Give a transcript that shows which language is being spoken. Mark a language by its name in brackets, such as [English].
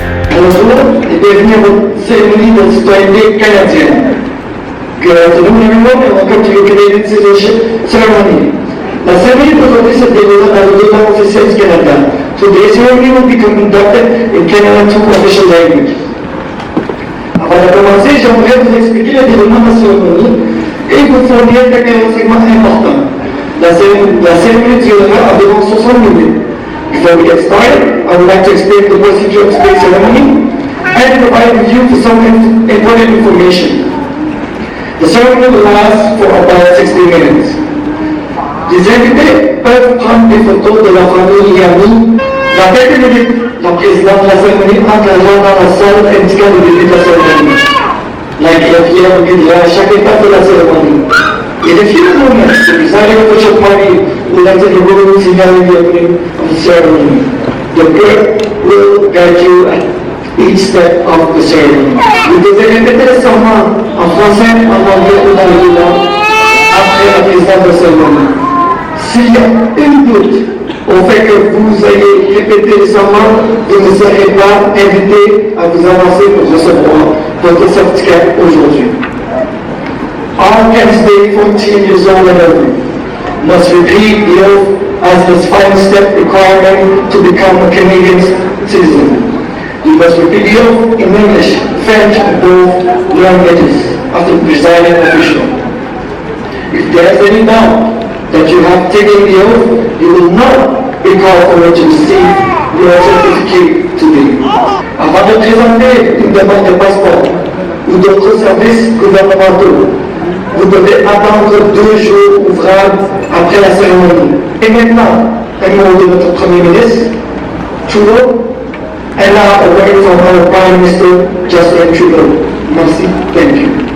[French] Bonjour et bienvenue à votre cérémonie de citoyenneté canadienne. [English] Good afternoon everyone and welcome to your Canadian citizenship ceremony. [French] La cérémonie d'aujourd'hui se déroule dans le domaine officiel du Canada. [English] Today's ceremony will be conducted in Canadian 2 official language. [French] Avant de commencer, j'aimerais vous expliquer le déroulement de la cérémonie et vous fournir quelques renseignements importants. La cérémonie durera environ 60 minutes. [English] Before we get started, I would like to explain the procedure of today's ceremony and provide you with some important information. The ceremony will last for about 60 minutes. [French] Les invités peuvent prendre des photos de leur famille et amis. Dans quelques minutes, le président de la cérémonie entrera dans la salle indiquant le début de la cérémonie. La greffière vous guidera à chaque étape de la cérémonie. [English] In a few moments, the presiding official party will enter the room signaling the opening of the ceremony. The clerk will guide you at each step of the ceremony. [French] Vous devez répéter le serment en français, en anglais ou dans les deux langues après la présidence de la cérémonie. S'il y a une doute au fait que vous ayez répété le serment, vous ne serez pas invité à vous avancer pour recevoir votre certificat aujourd'hui. [English] All candidates 14 years old and over must repeat the oath as the final step requiring to become a Canadian citizen. You must repeat the oath in English, French, and both languages after the presiding official. If there is any doubt that you have taken the oath, you will not be called for to receive your certificate today. [French] Avant de présenter une demande de passeport ou d'autres services gouvernementaux, vous devez attendre 2 jours ouvrables après la cérémonie. Et maintenant, un mot de notre Premier ministre, Trudeau, [English] and now a word from our Prime Minister, Justin Trudeau. [French] Merci, [English] thank you.